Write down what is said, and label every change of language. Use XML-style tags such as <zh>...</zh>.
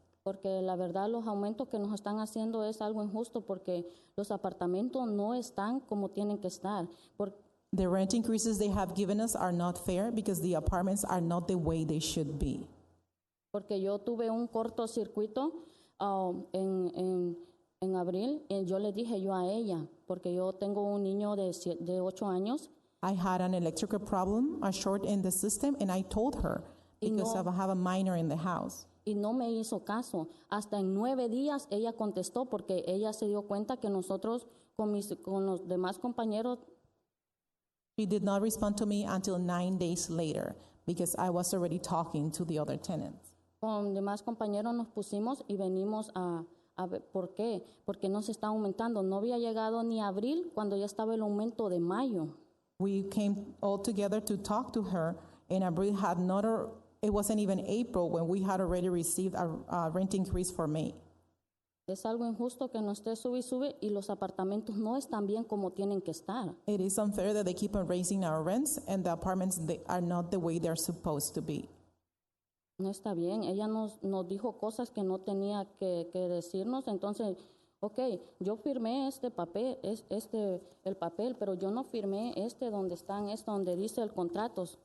<es>Porque la verdad los aumentos que nos están haciendo es algo injusto porque los apartamentos no están como tienen que estar.</es> <en>The rent increases they have given us are not fair because the apartments are not the way they should be.</en> <es>Porque yo tuve un cortocircuito en abril y yo le dije yo a ella, porque yo tengo un niño de 8 años.</es> <en>I had an electrical problem, a short in the system, and I told her because I have a minor in the house.</en> <es>Y no me hizo caso. Hasta en 9 días ella contestó porque ella se dio cuenta que nosotros con los demás compañeros.</es> <en>She did not respond to me until 9 days later because I was already talking to the other tenants.</en> <es>Con demás compañeros nos pusimos y venimos a ver por qué. Porque no se está aumentando. No había llegado ni abril cuando ya estaba el aumento de mayo.</es> <en>We came all together to talk to her, and Abril had not, it wasn't even April when we had already received a rent increase for May.</en> <es>Es algo injusto que no esté sube y sube y los apartamentos no están bien como tienen que estar.</es> <en>It is unfair that they keep on raising our rents and the apartments they are not the way they're supposed to be.</en> <es>No está bien. Ella nos dijo cosas que no tenía que decirnos. Entonces, okay, yo firmé este papel, el papel, pero yo no firmé donde dice el contrato.</es>